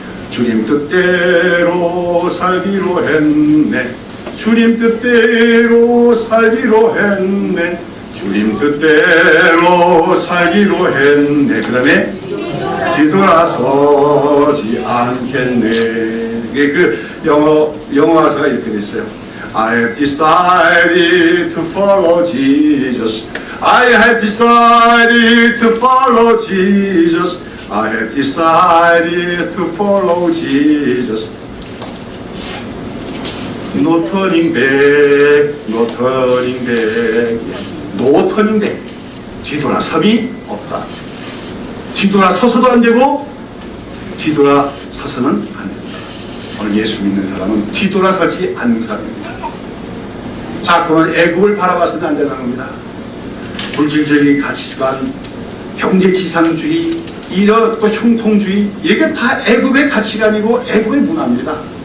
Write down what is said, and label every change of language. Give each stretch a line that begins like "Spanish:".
Korean: 주님 뜻대로 살기로 했네, 주님 뜻대로 살기로 했네, 주님 뜻대로 살기로 했네. 그 다음에 뒤돌아서지 않겠네. 이게 그 영어 가사가 이렇게 됐어요.
English: I have decided to follow Jesus. I have decided to follow Jesus. I have decided to follow Jesus. No turning back, no turning back, no turning back.
Korean: 뒤돌아섬이 없다. 뒤돌아서서도 안 되고 뒤돌아서서는 안 된다. 오늘 예수 믿는 사람은 뒤돌아서지 않는 사람입니다. 자꾸만 애국을 바라봐서는 안 되는 겁니다. 물질적인 가치관, 경제지상주의, 이런 또 형통주의, 이게 다 애국의 가치관이고 애국의 문화입니다.